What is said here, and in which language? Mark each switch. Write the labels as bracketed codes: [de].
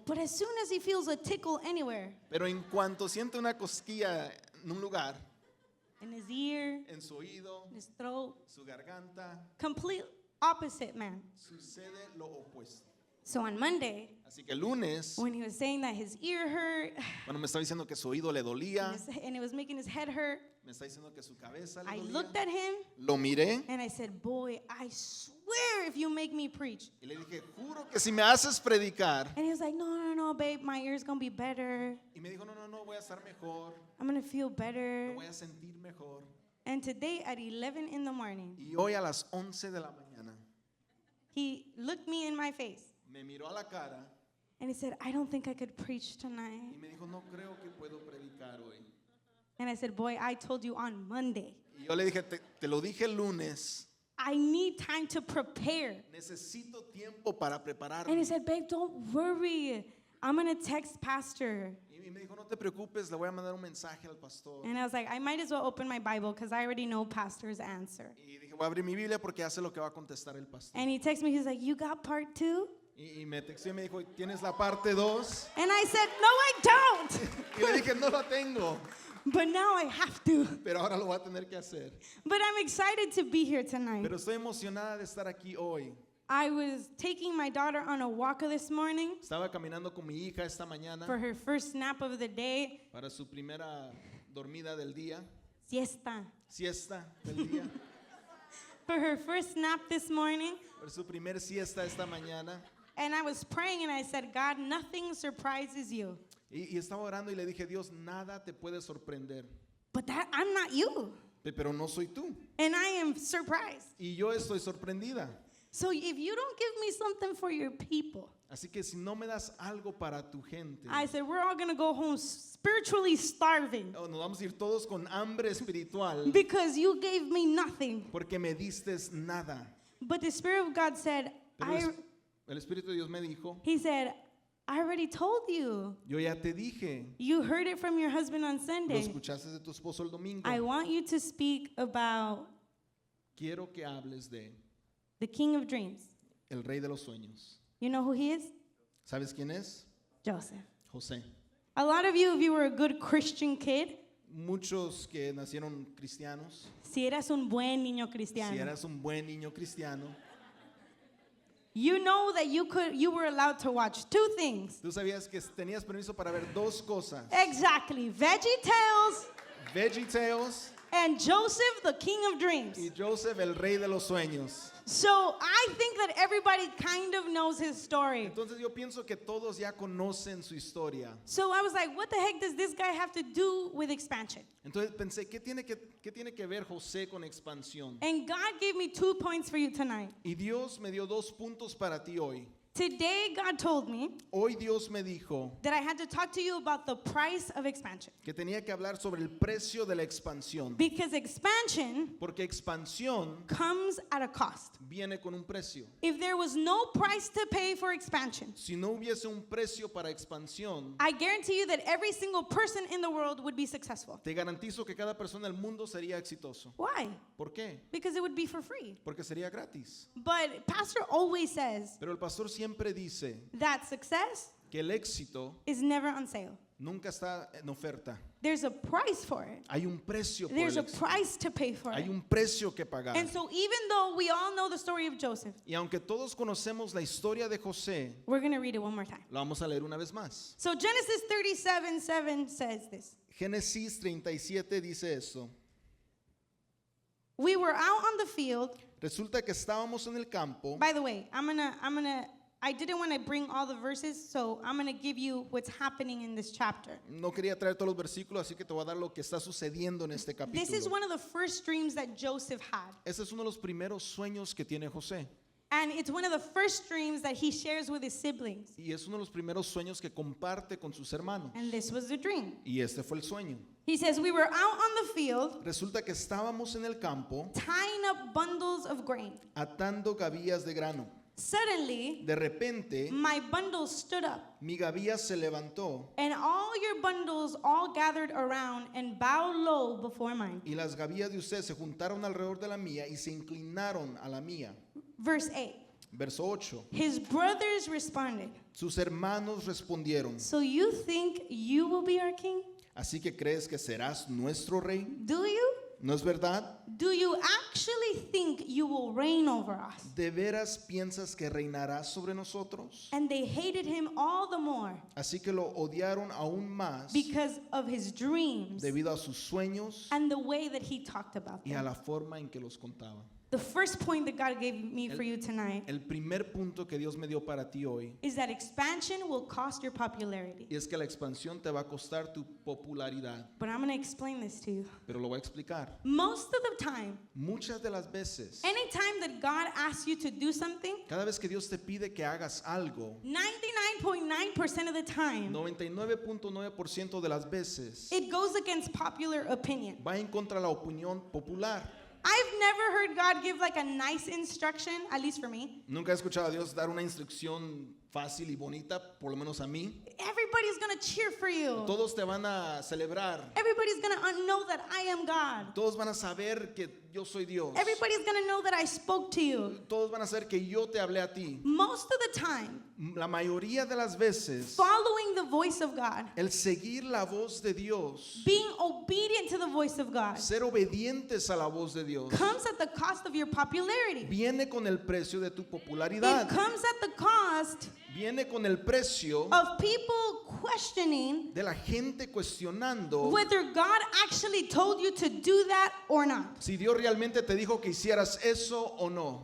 [en] But as soon as he feels a tickle anywhere, [es] Pero en cuanto siente una cosquilla en un lugar, [en] in his ear, [es] en su oído, [en] in his throat, [es] su garganta, [en] complete opposite man. [es] sucede lo opuesto. [en] So on Monday, [es] Así que el lunes, [en] when he was saying that his ear hurt [es] cuando me estaba diciendo que su oído le dolía, [en] and it was making his head hurt, [es] me está diciendo que su cabeza le [en] I [es] dolía, [en] looked at him [es] lo miré [en] and I said, boy, I swear if you make me preach. [es] y le dije, juro que si me haces predicar. [en] And he was like, no, babe, my ear's going to be better. [es] Y me dijo, no, voy a estar mejor, [en] I'm going to feel [es] me [en] better. [es] voy a sentir mejor. [en] And today at 11 in the morning, [es] Y hoy a las 11 de la mañana [en] he looked me in my face [es] me miró a la cara [en] and he said, I don't think I could preach tonight. [es] y me dijo, no creo que puedo predicar hoy. [en] And I said, boy, I told you on Monday. [es] Y yo le dije, te lo dije el lunes, [en] I need time to prepare. [es] necesito tiempo para [en] And he [es] prepararme. [en] said, babe, don't worry. I'm going to text pastor. [es] Y me dijo, no te preocupes, le voy a mandar un mensaje al pastor. [en] And I was like, I might as well open my Bible because I already know pastor's answer. [es] Y dije, voy a abrir mi Biblia porque hace lo que va a contestar el pastor. [en] And he texted me, he's like, you got part 2? [es] Y me textó y me dijo, ¿tienes la parte 2? [en] And I said, no, I don't. [es] Y le dije, no la tengo, [en] But now I have to. [es] pero ahora lo voy a tener que hacer. [en] But I'm excited to be here tonight. [es] Pero estoy emocionada de estar aquí hoy. [en] I was taking my daughter on a walk this morning [es] Estaba caminando con mi hija esta mañana [en] for her first nap of the day. [es] para su primera dormida del día, [en] Siesta. [es] siesta del día, [en] For her first nap this morning. [es] para su primer siesta esta mañana. [en] And I was praying and I said, God, nothing surprises you. [es] Y estaba orando y le dije, Dios, nada te puede sorprender, [en] But that I'm not you. [es] pero no soy tú. [en] And I am surprised. [es] Y yo estoy sorprendida. [en] So if you don't give me something for your people, [es] Así que si no me das algo para tu gente, [en] I said, we're all going to go home spiritually starving [es] nos vamos a ir todos con hambre espiritual [en] because you gave me nothing. [es] porque me diste nada. [en] But the Spirit of God said, [es] Pero el Espíritu de Dios me dijo, [en] He said, I already told you. [es] yo ya te dije, [en] You heard it from your husband on [es] lo [en] Sunday. [es] escuchaste de tu esposo el domingo. [en] I want you to speak about [es] Quiero que hables de [en] the King of Dreams. [es] el rey de los sueños. [en] You know who he is? [es] ¿Sabes quién es? [en] Joseph. [es] José. [en] A lot of you, if you were a good Christian kid, [es] Muchos que nacieron cristianos, si eras un buen niño si cristiano, eras un buen niño cristiano, [en] you know that you were allowed to watch 2 things. [es] tú sabías que tenías permiso para ver 2 cosas. [en] Exactly. VeggieTales [es] VeggieTales [en] and Joseph, the King of Dreams. [es] y Joseph, el rey de los sueños. [en] So I think that everybody kind of knows his story. [es] Entonces yo pienso que todos ya conocen su historia. [en] So I was like, what the heck does this guy have to do with expansion? [es] Entonces pensé, ¿qué tiene que ver José con expansión? [en] And God gave me 2 points for you tonight. [es] Y Dios me dio 2 puntos para ti hoy. [en] Today, God told me [es] Hoy Dios me dijo [en] that I had to talk to you about the price of expansion. [es] que tenía que hablar sobre el precio de la expansión. [en] Because expansion [es] Porque expansión [en] comes at a cost. [es] viene con un precio. [en] If there was no price to pay for expansion, [es] Si no hubiese un precio para expansión, [en] I guarantee you that every single person in the world would be successful. [es] te garantizo que cada persona del mundo sería exitoso. [en] Why? [es] ¿Por qué? [en] Because it would be for free. [es] Porque sería gratis. [en] But Pastor always says [es] Pero el pastor siempre dice [en] that success [es] que el éxito [en] is never on sale. [es] nunca está en oferta. [en] There's a price for it. [es] Hay un precio por [en] There's [es] el [en] a [es] éxito. [en] price to pay for [es] Hay [en] it. [es] un precio que pagar. [en] And so even though we all know the story of Joseph, [es] Y aunque todos conocemos la historia de José, [en] we're going to read it one more time. [es] la vamos a leer una vez más. [en] So Genesis 37:7 says this. [es] Génesis 37 dice esto. [en] We were out on the field. [es] Resulta que estábamos en el campo. [en] By the way, I didn't want to bring all the verses, so I'm going to give you what's happening in this chapter. [es] No quería traer todos los versículos, así que te voy a dar lo que está sucediendo en este [en] This is [es] capítulo. [en] one of the first dreams that Joseph had. [es] Este es uno de los primeros sueños que tiene José. [en] And it's one of the first dreams that he shares with his siblings. [es] Y es uno de los primeros sueños que comparte con sus hermanos. [en] And this was the dream. [es] Y este fue el sueño. [en] He says, we were out on the field [es] Resulta que estábamos en el campo [en] tying up bundles of grain. [es] atando gavillas de grano. [en] Suddenly, [es] De repente, [en] my bundle stood up, [es] mi gavilla se levantó [en] and all your bundles all gathered around and bowed low before mine. [es] y las gavillas de usted se juntaron alrededor de la mía y se inclinaron a la mía. [en] Verse 8. [es] Verso 8. [en] His brothers responded, [es] Sus hermanos respondieron, [en] so you think you will be our king? [es] ¿así que crees que serás nuestro rey? [en] Do you? [es] ¿No es verdad? [en] Do you actually think you will reign over us? [es] ¿De veras piensas que reinarás sobre nosotros? [en] And they hated him all the more [es] Así que lo odiaron aún más [en] because of his dreams [es] debido a sus sueños [en] and the way that he talked about [es] y a [en] them. [es] la forma en que los contaba. [en] The first point that God gave me for you tonight [es] El primer punto que Dios me dio para ti hoy [en] is that expansion will cost your popularity. [es] es que la expansión te va a costar tu popularidad. [en] But I'm going to explain this to you. [es] Pero lo voy a explicar. [en] Most of the time, [es] Muchas de las veces, [en] anytime that God asks you to do something, [es] cada vez que Dios te pide que hagas algo, [en] 99.9% of the time, [es] 99.9% de las veces [en] it goes against popular opinion. [es] va en contra de la opinión popular. [en] I've never heard God give like a nice instruction, at least for me. [es] Nunca he escuchado a Dios dar una instrucción fácil y bonita, por lo menos a mí. [en] Everybody's going to cheer for you. [es] Todos te van a celebrar. [en] Everybody's going to know that I am God. [es] Todos van a saber que yo soy Dios. [en] Everybody's going to know that I spoke to you. [es] Todos van a saber que yo te hablé a ti. [en] Most of the time, [es] La mayoría de las veces, [en] following the voice of God, [es] el seguir la voz de Dios, [en] being obedient to the voice of God, [es] ser obedientes a la voz de Dios, [en] comes at the cost of your popularity. [es] viene con el precio de tu [en] It [es] popularidad. [en] comes at the cost [es] Viene con el precio [en] of people questioning [es] de la gente cuestionando [en] whether God actually told you to do that or not. [es] si Dios realmente te dijo que hicieras eso o no.